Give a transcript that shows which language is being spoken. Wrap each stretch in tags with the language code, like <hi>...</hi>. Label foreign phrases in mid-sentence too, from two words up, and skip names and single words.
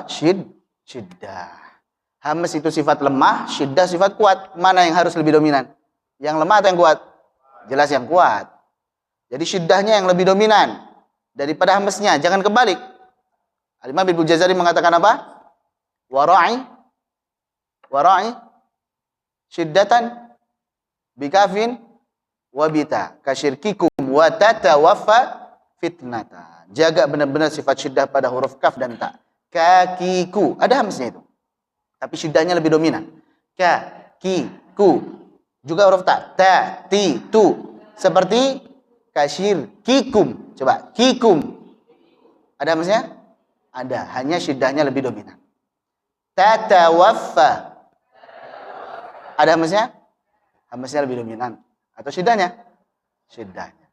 <id>Syiddah. Hamz itu sifat lemah, syiddah sifat kuat. Mana yang harus lebih dominan? Yang lemah atau yang kuat? Jelas yang kuat. Jadi syiddahnya yang lebih dominan daripada hamznya. Jangan kebalik. Al-Imam Ibnu Jazari mengatakan apa?</id> <ar>وراع شدة بكاف وبتا كشرككم وتتوفى فتنتا.</ar> <id>Jaga benar-benar sifat syiddah pada huruf kaf dan ta. Kakiku, ada hamznya itu, tapi syiddahnya lebih dominan. Kakiku, juga huruf ta. Ta, ti, tu, seperti kasyirkikum. Coba, kikum, ada hamznya? Ada, hanya syiddahnya lebih dominan. Tatawaffa, ada hamznya? Hamznya lebih dominan. Atau syiddahnya? Syiddahnya.</id>